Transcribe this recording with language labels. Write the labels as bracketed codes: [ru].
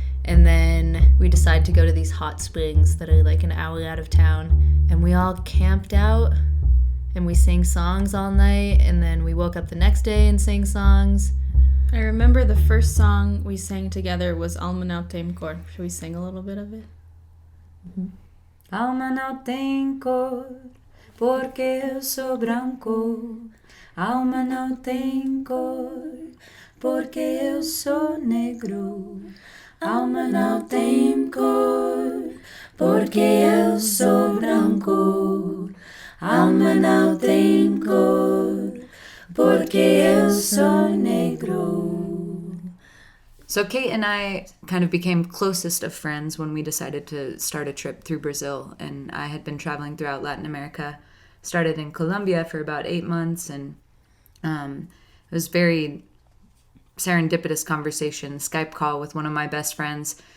[en] And then we decided to go to these hot springs that are like an hour out of town. And we all camped out and we sang songs all night. And then we woke up the next day and sang songs. I remember the first song we sang together was Alma Não Tem Cor. Should we sing a little bit of it? [pt] Alma não tem cor, porque eu sou branco. Alma não tem cor, porque eu sou negro. Alma não tem cor, porque eu sou branco. Alma não tem cor, porque eu sou negro. [en] So Kate and I kind of became closest of friends when we decided to start a trip through Brazil. And I had been traveling throughout Latin America, started in Colombia for about 8 months. And it was very serendipitous conversation, Skype call with one of my best friends.